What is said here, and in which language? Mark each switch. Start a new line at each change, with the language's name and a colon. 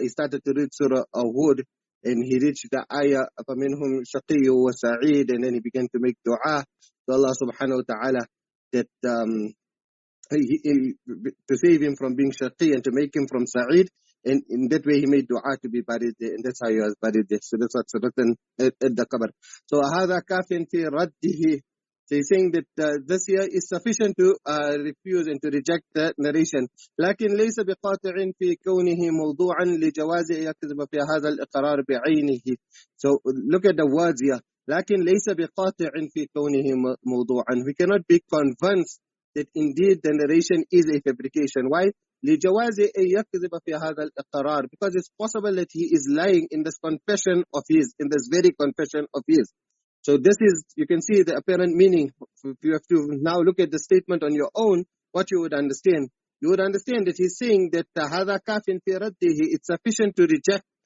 English: He started to read Surah Hud, and he reached the ayah,
Arabic: فَمِنْهُمْ شَقِيٌّ وَسَعِيدٌ,
English: and then he began to make dua to Allah subhanahu wa ta'ala that to save him from being shaqi and to make him from sa'id, and in that way he made dua to be buried there, and that's how he was buried there. So that's what's written at the qabr. So
Arabic: هذا كافٍ في رده.
English: So he's saying that this here is sufficient to refuse and to reject the narration.
Arabic: لكن ليس بقاطع في كونه موضوعا لجواز يكذب في هذا الإقرار بعينه.
English: So look at the words here.
Arabic: لكن ليس بقاطع في كونه موضوعا.
English: We cannot be convinced that indeed the narration is a fabrication. Why?
Arabic: لجواز يكذب في هذا الإقرار.
English: Because it's possible that he is lying in this confession of his, in this very confession of his. So this is, you can see the apparent meaning. If you have to now look at the statement on your own, what you would understand. You would understand that he's saying that
Arabic: هذا كافٍ في رده,
English: it's sufficient to reject.